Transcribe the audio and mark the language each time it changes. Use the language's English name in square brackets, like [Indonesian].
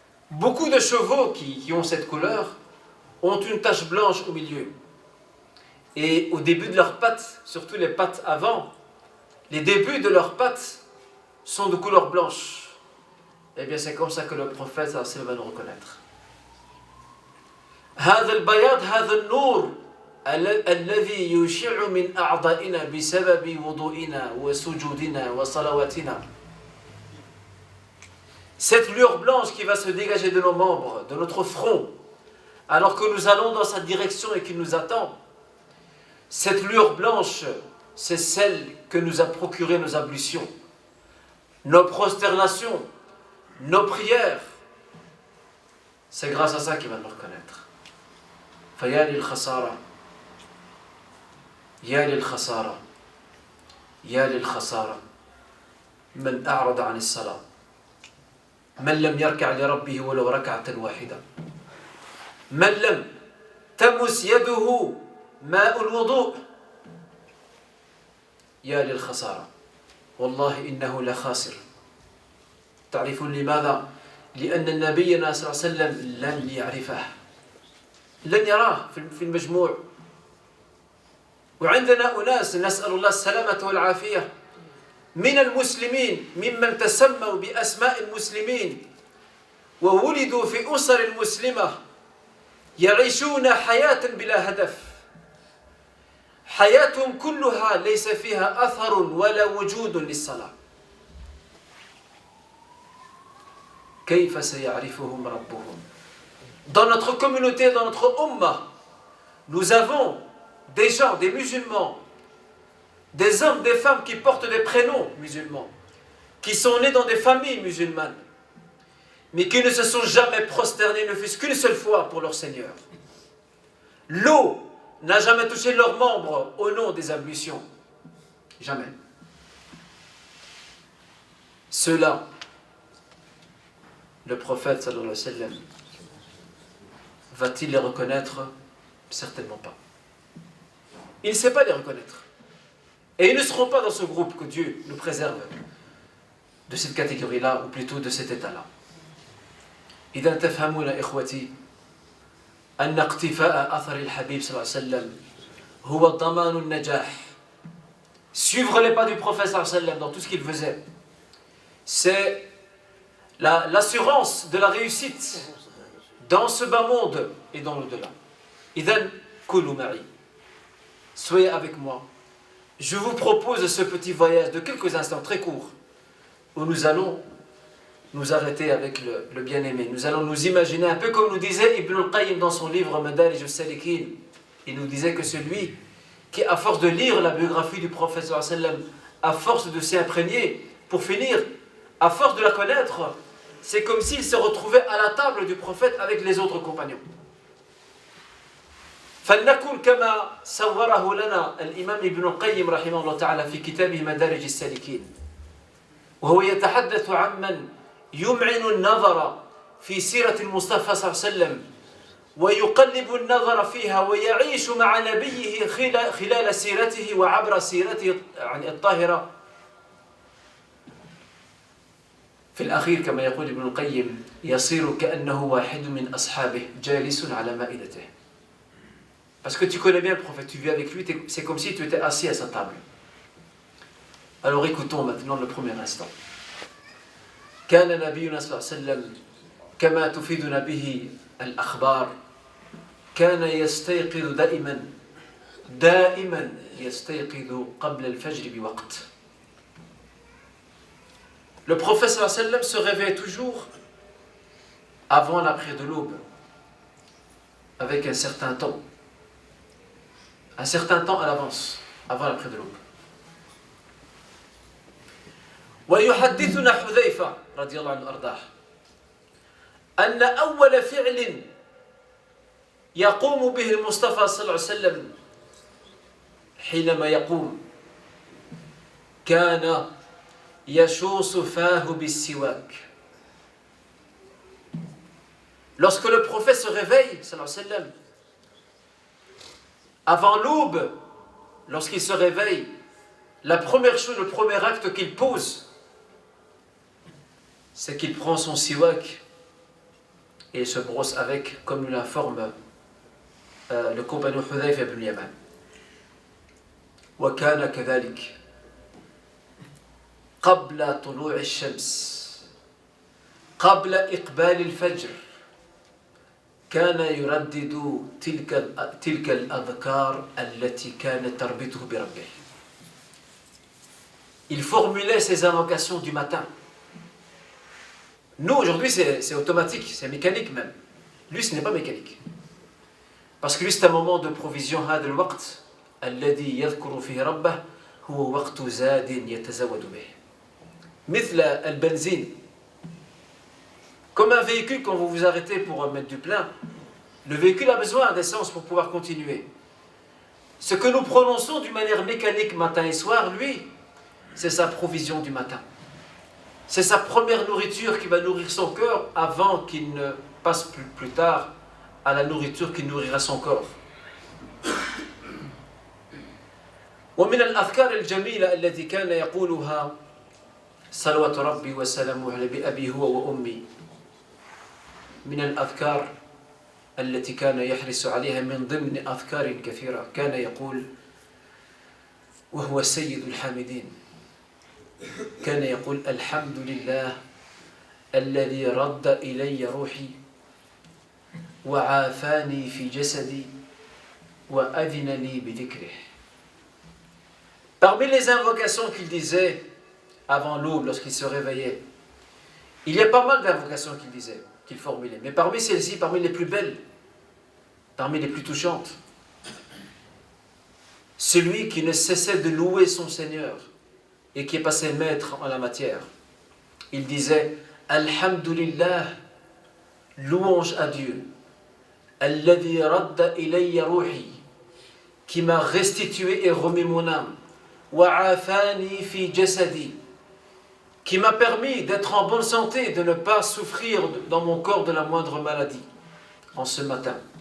[French] Beaucoup de chevaux qui ont cette couleur ont une tache blanche au milieu. Et au début de leurs pattes, surtout les pattes avant, les débuts de leurs pattes sont de couleur blanche. Eh bien, c'est comme ça que le prophète va nous reconnaître. [Arabic] هذا البياض هذا النور الذي يشع من أعضائنا بسبب وضوئنا وسجودنا وصلواتنا. [French] Cette lueur blanche qui va se dégager de nos membres, de notre front, alors que nous allons dans sa direction et qu'il nous attend, cette lueur blanche, c'est celle que nous a procuré nos ablutions, nos prosternations, nos prières. C'est grâce à ça qu'il va nous reconnaître. [Arabic] فيا للخسارة يا للخسارة يا للخسارة من أعرض عن الصلاة من لم يركع لربه ولو ركعة واحدة من لم تمس يده ماء الوضوء يا للخسارة والله إنه لخاسر. تعرفون لماذا؟ لأن النبي صلى الله عليه وسلم لن يعرفه لن يراه في المجموع. وعندنا أناس نسأل الله السلامة والعافية من المسلمين ممن تسموا بأسماء المسلمين وولدوا في أسر المسلمة يعيشون حياة بلا هدف، حياتهم كلها ليس فيها أثر ولا وجود للصلاة. كيف سيعرفهم ربهم؟ [French] Dans notre communauté, dans notre ummah, nous avons des gens, des musulmans, des hommes, des femmes qui portent des prénoms musulmans, qui sont nés dans des familles musulmanes, mais qui ne se sont jamais prosternés, ne fût-ce qu'une seule fois pour leur Seigneur. L'eau n'a jamais touché leurs membres au nom des ablutions. Jamais. Ceux-là, le prophète sallallahu alayhi wa sallam, va-t-il les reconnaître? Certainement pas. Il ne sait pas les reconnaître. Et ils ne seront pas dans ce groupe, que Dieu nous préserve de cette catégorie-là, ou plutôt de cet état-là. [Arabic] إذا تفهمون إخوتي أن اقتفاء أثر الحبيب صلى الله عليه وسلم هو ضمان النجاح. [French] Suivre les pas du prophète [Arabic] صلى الله عليه وسلم [French] dans tout ce qu'il faisait, c'est l'assurance de la réussite dans ce bas monde et dans l'au-delà. [Arabic] إذن كونوا معي. [French] Soyez avec moi. Je vous propose ce petit voyage de quelques instants très courts où nous allons nous arrêter avec le bien-aimé. Nous allons nous imaginer un peu comme nous disait Ibn al-Qayyim dans son livre Madarij al-Salikin. Il nous disait que celui qui, à force de lire la biographie du prophète sallallahu alayhi wa sallam, à force de s'y imprégner, pour finir, à force de la connaître, c'est comme s'il se retrouvait à la table du prophète avec les autres compagnons. [Arabic] فلنكن كما صوره لنا الإمام ابن القيم رحمه الله تعالى في كتابه مدارج السالكين، وهو يتحدث عمن يمعن النظر في سيرة المصطفى صلى الله عليه وسلم ويقلب النظر فيها ويعيش مع نبيه خلال سيرته وعبر سيرته الطاهرة. في الأخير كما يقول ابن القيم يصير كأنه واحد من أصحابه جالس على مائدته. [French] Parce que tu connais bien le prophète, tu vis avec lui, c'est comme si tu étais assis à sa table. Alors écoutons maintenant le premier instant. [Arabic] كان نبينا صلى الله عليه وسلم كما تفيدنا به الأخبار كان يستيقظ دائما يستيقظ قبل الفجر بوقت. [French] Le prophète [Arabic] صلى الله عليه وسلم [French] se réveille toujours avant la prière de l'aube, avec un certain temps à l'avance, avant la prière de l'aube. [Arabic] ويحدثنا حذيفة رضي الله عنه أرضاه أن أول فعل يقوم به المصطفى صلى الله عليه وسلم حينما يقوم كان يشوص فاه بالسواك. [French] Lorsque le prophète se réveille, sallallahu alayhi wa sallam, avant l'aube, lorsqu'il se réveille, la première chose, le premier acte qu'il pose, c'est qu'il prend son siwak et se brosse avec, comme l'informe le compagnon Hudhayfa ibn Yaman. [Arabic] وكان كذلك قبل طلوع الشمس قبل إقبال الفجر كان يردد تلك الأذكار التي كانت تربطه بربه. [French] Il formulait ses invocations du matin. Nous, aujourd'hui, c'est automatique, c'est mécanique même. Lui, ce n'est pas mécanique. Parce que lui, c'est un moment de provision. [Arabic] هذا الوقت الذي يذكر فيه ربه هو وقت زاد يتزود به. مثل البنزين. [French] Comme un véhicule, quand vous vous arrêtez pour mettre du plein, le véhicule a besoin d'essence pour pouvoir continuer. Ce que nous prononçons d'une manière mécanique matin et soir, lui, c'est sa provision du matin. C'est sa première nourriture qui va nourrir son cœur avant qu'il ne passe plus tard à la nourriture qui nourrira son corps. [Arabic] ومن الأذكار الجميلة التي كان يقولها صلوات ربي وسلامه على بأبي هو وأمي من الأذكار التي كان يحرص عليها من ضمن أذكار كثيرة كان يقول وهو سيد الحامدين كان يقول الحمد لله الذي رد إلي روحي وعافاني في جسدي وأذن لي بذكره. [French] Parmi les invocations qu'il disait avant l'aube, lorsqu'il se réveillait, il y a pas mal d'invocations qu'il disait, qu'il formulait, mais parmi celles-ci, parmi les plus belles, parmi les plus touchantes, celui qui ne cessait de louer son Seigneur et qui est passé maître en la matière, il disait Alhamdulillah, louange à Dieu, [Arabic] Alladhi radda ilayya ruhi, [French] qui m'a restitué et remis mon âme, [Arabic] Wa'afani fi jasadi, [French] qui m'a permis d'être en bonne santé, de ne pas souffrir dans mon corps de la moindre maladie en ce matin.